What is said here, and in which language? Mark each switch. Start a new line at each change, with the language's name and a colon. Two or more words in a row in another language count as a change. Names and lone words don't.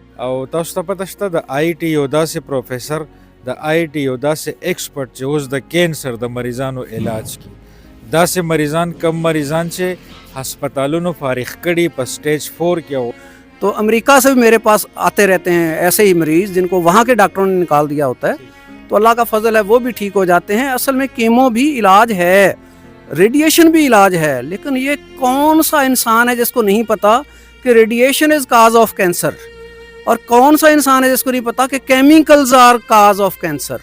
Pashto: او تاسو ته پته شته د آی ټي یو داسې پروفیسر د آی ټي یو داسې ایکسپرټ چې اوس د کینسر د مریضانو علاج کی داسې مریضان کم مریضان چې هسپتالونو فارغ کړي په سٹیج 4 کې او
Urdu: تو امریکہ سے بھی میرے پاس آتے رہتے ہیں ایسے ہی مریض جن کو وہاں کے ڈاکٹروں نے نکال دیا ہوتا ہے، تو اللہ کا فضل ہے وہ بھی ٹھیک ہو جاتے ہیں۔ اصل میں کیمو بھی علاج ہے، ریڈیشن بھی علاج ہے، لیکن یہ کون سا انسان ہے جس کو نہیں پتا کہ
English: radiation is cause of cancer,
Urdu: اور کون سا انسان ہے جس کو نہیں پتا کہ
English: chemicals are cause of cancer.